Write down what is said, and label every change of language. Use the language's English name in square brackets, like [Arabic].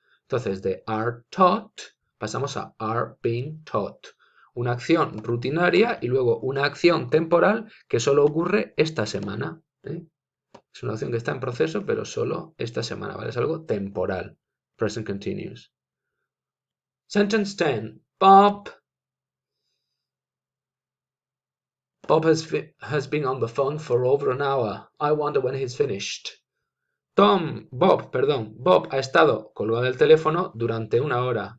[Spanish] Entonces de are taught pasamos a are being taught. Una acción rutinaria y luego una acción temporal que solo ocurre esta semana. Es una acción que está en proceso, pero solo esta semana, ¿vale? Es algo temporal. [English] Present continuous. Sentence 10. Bob has been on the phone for over an hour. I wonder when he's finished. [Spanish] Bob ha estado colgado del teléfono durante una hora.